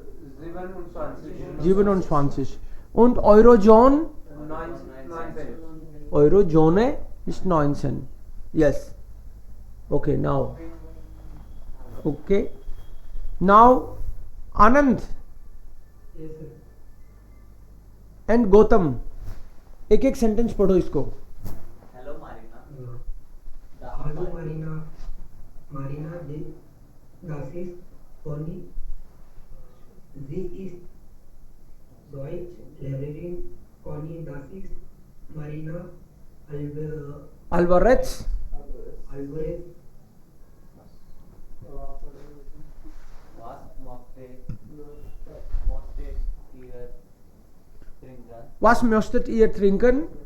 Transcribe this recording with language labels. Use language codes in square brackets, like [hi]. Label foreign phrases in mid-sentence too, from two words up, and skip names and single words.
[de] 27 und Eurozone, Eurozone ist 19. [en] Yes. Okay, now. Okay. Now, Anand and Gautam. [hi] एक एक सेंटेंस पढ़ो इसको। [de] हेलो मारिना, हेलो मारिना, मारिना das ist Conny, sie ist Deutsch Lehrerin, Conny das ist Marina Alvarez, Alvarez, was möchtet ihr trinken?